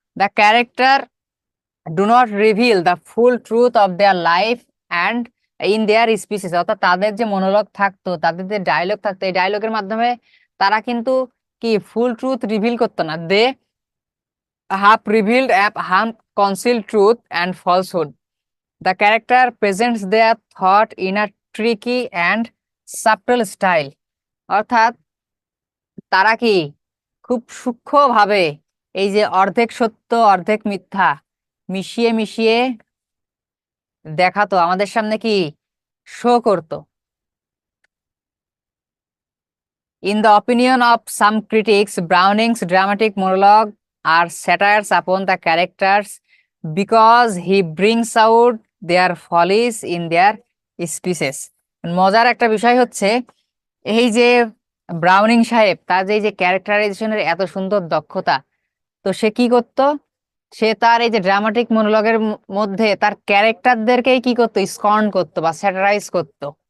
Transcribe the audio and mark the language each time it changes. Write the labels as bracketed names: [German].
[English] The character do not reveal the full truth of their life and in their species. [Bangla] অর্থাৎ তাদের যে monologue থাকতো, তাদের যে ডায়লগ থাকতো, এই ডায়লগের মাধ্যমে তারা কিন্তু কি ফুল ট্রুথ রিভিল করতো না, [English] They half revealed half concealed truth and falsehood. The character presents their thought in a tricky and subtle style. [Bangla] অর্থাৎ তারা কি খুব সূক্ষ্মভাবে এই যে অর্ধেক সত্য অর্ধেক মিথ্যা মিশিয়ে মিশিয়ে দেখাতো, আমাদের সামনে কি শো করতো। [English] In the opinion of some critics, Browning's dramatic monologue are satires upon the characters because he brings out their follies in their speeches. [Bangla] মজার একটা বিষয় হচ্ছে এই যে ব্রাউনিং সাহেব, তার যে এই যে ক্যারেক্টারাইজেশনের এত সুন্দর দক্ষতা, তো সে কি করতো, সে তার এই যে ড্রামাটিক মনোলগের মধ্যে তার ক্যারেক্টারদেরকেই কি করতো, স্কর্ন করতো বা স্যাটারাইজ করতো।